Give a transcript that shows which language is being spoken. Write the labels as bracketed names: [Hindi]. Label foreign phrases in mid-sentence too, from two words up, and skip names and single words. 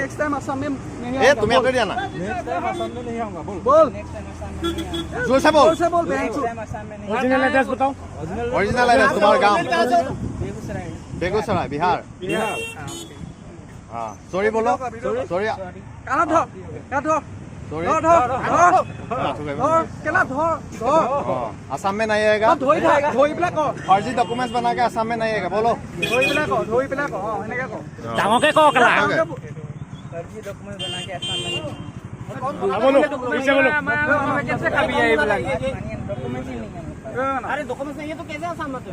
[English] next time [Hindi] असम में नहीं ए तुम यहाँ कर दिया ना। [English] next time [Hindi] असम में नहीं आऊंगा। बोल जोर से बोल। [English] original address [Hindi] बताओ। [English] original address [Hindi] तुम्हारा गाँव बेगूसराय। बेगूसराय बिहार। हाँ सॉरी बोलो। सॉरी [Assamese] কানা ধর কা ধর [Hindi] सॉरी [Assamese] ধর ধর কেলা ধর ধর [Hindi] असम में नहीं आएगा। [Assamese] ধই ধই পেলা ক [Hindi] फर्जी डॉक्यूमेंट्स बना के असम में नहीं आएगा बोलो। [Assamese] ধই পেলা ক এনেকে ক ডাঙৰকে কওক কেলা। [Hindi] फर्जी डॉक्यूमेंट बना के असम में बोलो कैसे बोलो। कैसे कभी ये वाला डॉक्यूमेंट ही नहीं है। अरे डॉक्यूमेंट नहीं है तो कैसे असम में?